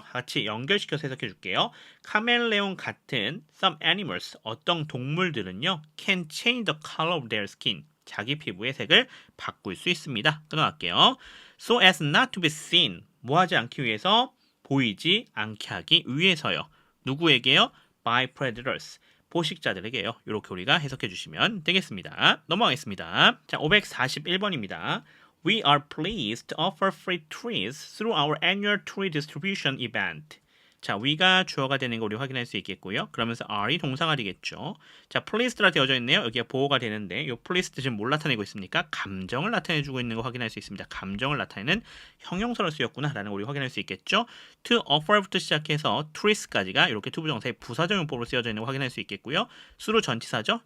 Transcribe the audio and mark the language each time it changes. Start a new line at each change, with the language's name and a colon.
Korean: 같이 연결시켜서 해석해 줄게요. 카멜레온 같은
English: some animals
Korean: 어떤 동물들은요
English: can change the color of their skin
Korean: 자기 피부의 색을 바꿀 수 있습니다. 끊어갈게요.
English: So as not to be seen
Korean: 뭐 하지 않기 위해서 보이지 않게 하기 위해서요. 누구에게요?
English: By predators
Korean: 포식자들에게요. 이렇게 우리가 해석해 주시면 되겠습니다. 넘어가겠습니다. 자, 541번입니다.
English: We are pleased to offer free trees through our annual tree distribution event.
Korean: 자, we가 주어가 되는 거 우리 확인할 수 있겠고요. 그러면서 are이 동사가 되겠죠. 자, pleased라 되어져 있네요. 여기가 보어가 되는데 이 pleased 지금 뭘 나타내고 있습니까? 감정을 나타내주고 있는 거 확인할 수 있습니다. 감정을 나타내는 형용사로 쓰였구나라는 거 우리 확인할 수 있겠죠. to offer부터 시작해서 to리스까지가 이렇게 투부정사의 부사적용법으로 쓰여져 있는 거 확인할 수 있겠고요. 수로 전치사죠.